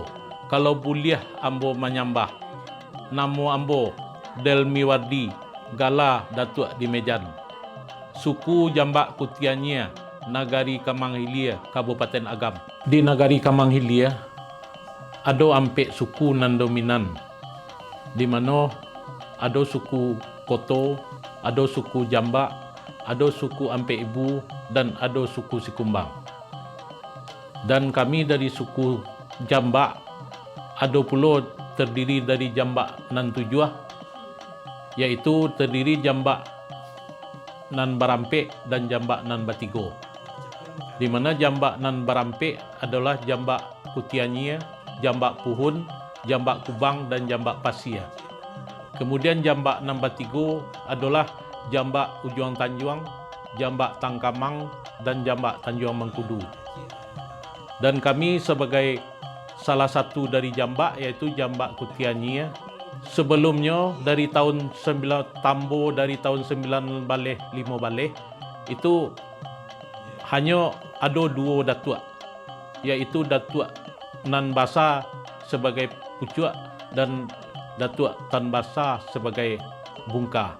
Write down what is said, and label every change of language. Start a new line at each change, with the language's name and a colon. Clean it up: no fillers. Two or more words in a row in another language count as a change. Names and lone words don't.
Minangkabau: Kalau buliah ambo menyambah, namo ambo Delmi Wardi, Gala Datuk di Mejan. Suku Jambak Kutianya, Nagari Kamanghilia, Kabupaten Agam.
Indonesian: Di Nagari Kamanghilia, ada ampe suku nan dominan, di mana ada suku Koto, ada suku Jambak, ada suku Ampe Ibu, dan ada suku Sikumbang. Dan kami dari suku Jambak, ada pula terdiri dari Jambak nan Tujuh, yaitu terdiri Jambak nan Barampek dan Jambak nan Batigo. Di mana Jambak nan Barampek adalah Jambak Kutianya, Jambak Puhun, Jambak Kubang, dan Jambak Pasia. Kemudian Jambak nan Batigo adalah Jambak Ujuang Tanjuang, Jambak Tangkamang, dan Jambak Tanjuang Mengkudu. Dan kami sebagai salah satu dari Jambak, yaitu Jambak Kutianya. Sebelumnya dari tahun 9 Tambo, dari tahun 9 baleh 5 baleh, itu hanya ada 2 datuk, yaitu Datuk Nan Basa sebagai pucuk dan Datuk Tan Basa sebagai bungka.